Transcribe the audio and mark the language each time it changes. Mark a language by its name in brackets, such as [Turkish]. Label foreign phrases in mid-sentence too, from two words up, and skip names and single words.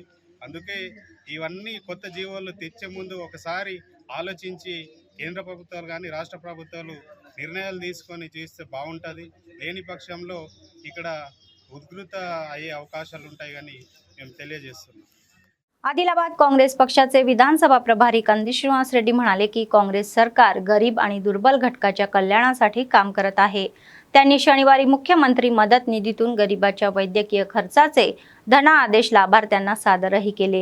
[Telugu] అందుకే ఇవన్నీ కొత్త జీవోలు తెచ్చే ముందు ఒకసారి ఆలోచించి కేంద్ర ప్రభుత్వాలు కానీ రాష్ట్ర ప్రభుత్వాలు నిర్ణయాలు తీసుకొని చేస్తే బాగుంటుంది. లేని పక్షంలో ఇక్కడ ఉధృత అయ్యే అవకాశాలు ఉంటాయి కానీ మేము తెలియజేస్తున్నాం. [Marathi] आदिलाबाद काँग्रेस पक्षाचे विधानसभा प्रभारी कंदी श्रीनिवास रेड्डी म्हणाले की काँग्रेस सरकार गरीब आणि दुर्बल घटकाच्या कल्याणासाठी काम करत आहे. त्यांनी शनिवारी मुख्यमंत्री मदत निधीतून गरिबाच्या वैद्यकीय खर्चाचे धनादेश लाभार्थ्यांना सादरही केले.